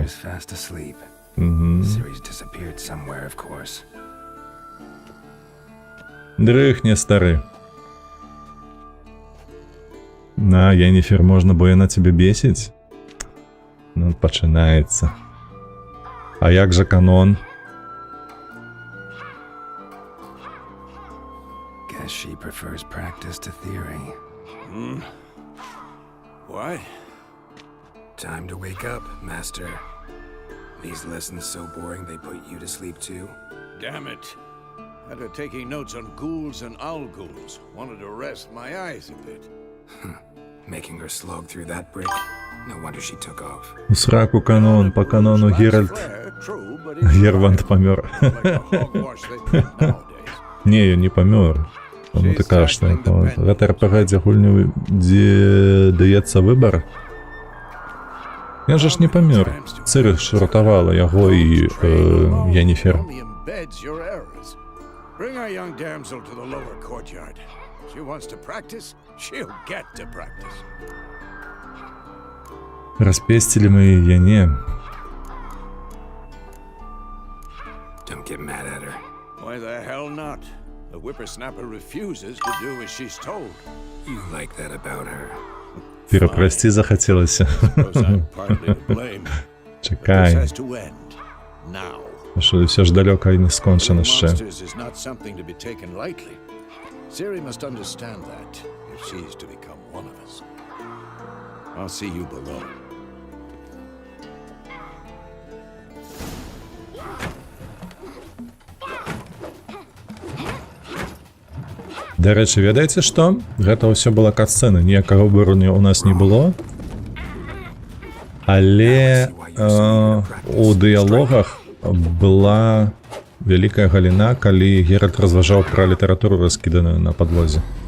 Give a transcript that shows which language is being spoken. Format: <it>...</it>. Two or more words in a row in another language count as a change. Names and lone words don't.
<en>Witcher's fast asleep. Мгм. Ciri's disappeared somewhere, of course.</en> <be>Дрыхне, стары. На, Йенніфер, можна, бо яна цябе бесіць? Ну, пачынаецца. А як жа канон?</be> <en>Guess she prefers practice to theory. What? Time to wake up, Master. These lessons so boring they put you to sleep too? Damn it. After taking notes on ghouls and owl ghouls, wanted to rest my eyes a bit. Making her slog through that brick? No wonder she took off.</en> <be>У сраку канон, по канону Геральт.</be> <en>True, but it's</en> <be>Гервант памёр.</be> <en>like the hogwash they put nowadays.</en> <be>Не, ён не памёр. Тому ты кажаш, што гэта РПГ, дзе гульню, дзе даецца выбар. Ён жа ж не памёр. Цыры ж ратавала яго і Йенніфер.</be> <en>Only embeds your errors. Bring our young damsel to the lower courtyard. She wants to practice, she'll get to practice.</en> <be>Распесцілі мы яе, не.</be> <en>Don't get mad at her. Why the hell not? The whippersnapper refuses to do as she's told. You like that about her.</en> <be>Перапрасці захацелася.</be> <en>Suppose I'm partly to blame. This</en> <be>Чакай.</be> <en>has to end. Now.</en> <be>Що ўсё ж далёка і не скончана</be> <en>Killing</en> <be>яшчэ.</be> <en>monsters is not something to be taken lightly. Ciri must understand that if she's to become one of us. I'll see you below.</en> <be>Дарэчы, ведаеце што? Гэта ўсё была кат-сцэна, ніякага выбару у нас не было. Але у дыялогах была вялікая галіна, калі Геральт разважаў пра літаратуру, раскіданую на падлозе.</be>